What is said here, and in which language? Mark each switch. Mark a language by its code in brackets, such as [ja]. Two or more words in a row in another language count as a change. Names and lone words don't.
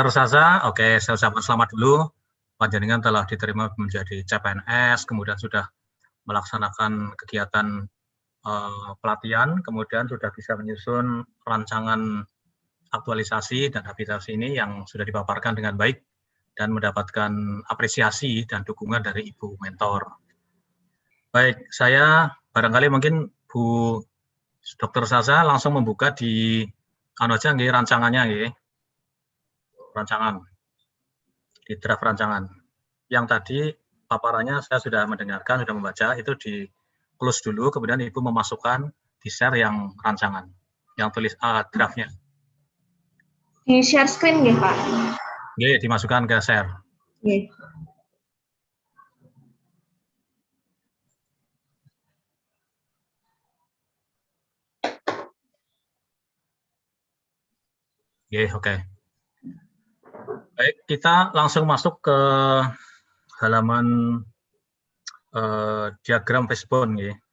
[id] Sasa, oke, saya ucapkan selamat dulu. Panjenengan telah diterima menjadi CPNS, kemudian sudah melaksanakan kegiatan pelatihan, kemudian sudah bisa menyusun rancangan aktualisasi dan habilitasi ini yang sudah dipaparkan dengan baik dan mendapatkan apresiasi dan dukungan dari Ibu Mentor. Baik, saya barangkali mungkin Bu Dr. Sasa langsung membuka di aja nggih rancangannya nggih. Rancangan. Di draft rancangan. Yang tadi paparannya saya sudah mendengarkan, sudah membaca, itu di close dulu, kemudian Ibu memasukkan di share yang rancangan, yang tulis draftnya. Di [en] share screen [id] nggih, Pak? Nggih, dimasukkan ke share. Nggih. Nggih, oke. Baik, kita langsung masuk ke halaman diagram fishbone nggih.